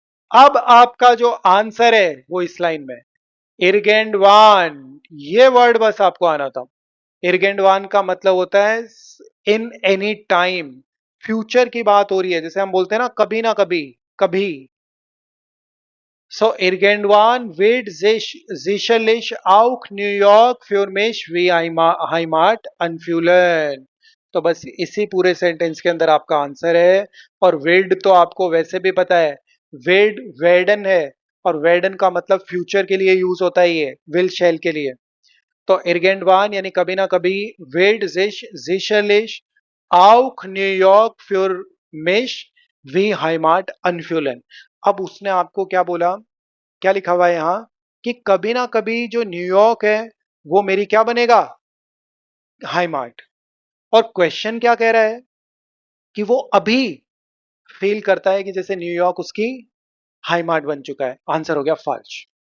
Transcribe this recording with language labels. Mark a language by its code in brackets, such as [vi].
[hi] अब आपका जो आंसर है वो इस लाइन में इरगेंडवान ये वर्ड बस आपको आना था. इरगेंडवान का मतलब होता है इन एनी टाइम फ्यूचर की बात हो रही है जैसे हम बोलते हैं ना कभी कभी. [de] So irgendwann wird sich sicherlich auch New York für mich wie Heimat anfühlen. [hi] तो बस इसी पूरे सेंटेंस के अंदर आपका आंसर है. और विल्ड तो आपको वैसे भी पता है विल्ड वेडन है और वेडन का मतलब फ्यूचर के लिए यूज होता है ये विल शेल के लिए. तो इर्गेंडवान यानी कभी ना कभी wild [de] sicherlich auch New York für mich wie Heimat anfühlen. [hi] अब उसने आपको क्या बोला क्या लिखा हुआ है यहाँ कि कभी ना कभी जो न्यूयॉर्क है वो मेरी क्या बनेगा हाई मार्ट. और क्वेश्चन क्या कह रहा है कि वो अभी फील करता है कि जैसे न्यूयॉर्क उसकी हाई मार्ट बन चुका है. आंसर हो गया फाल्स.